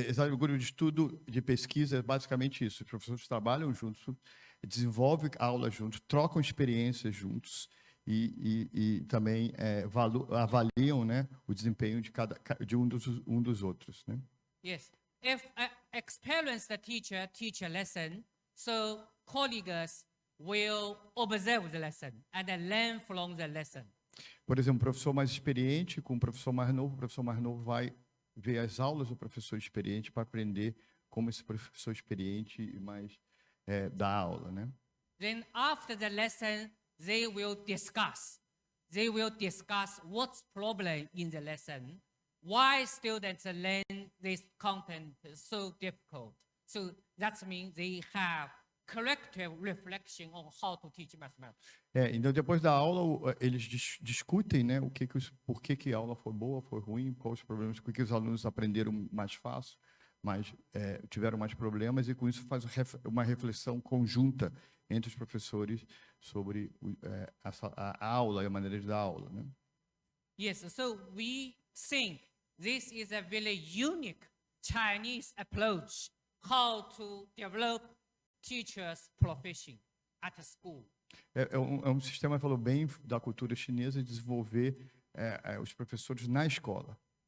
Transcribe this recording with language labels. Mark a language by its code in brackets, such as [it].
[pt] O grupo de estudo, de pesquisa, é basicamente isso. Os professores trabalham juntos, desenvolvem aulas juntos, trocam experiências juntos e também avaliam, né, o desempenho de um dos outros, né? [en] Yes. If an experienced teacher teach a lesson, so colleagues will observe the lesson and then learn from the lesson. [pt] Por exemplo, um professor mais experiente com um professor mais novo, o professor mais novo vai ver as aulas do professor experiente para aprender como esse professor experiente mais dá aula, né? [en] Then after the lesson, they will discuss. They will discuss what's problem in the lesson. Why students learn this content so difficult? So that means they have corrective reflection on how to teach mathematics. [pt] Então depois da aula eles discutem, né, por que a aula foi boa, foi ruim, quais os problemas, por que os alunos aprenderam mais fácil, tiveram mais problemas e com isso faz uma reflexão conjunta entre os professores sobre a aula e a maneira de dar aula, né? [en] Yes, so we think this is a very unique Chinese approach how to develop teachers' profession at school. [pt] É um sistema, falou bem, da cultura chinesa de desenvolver os professores na escola.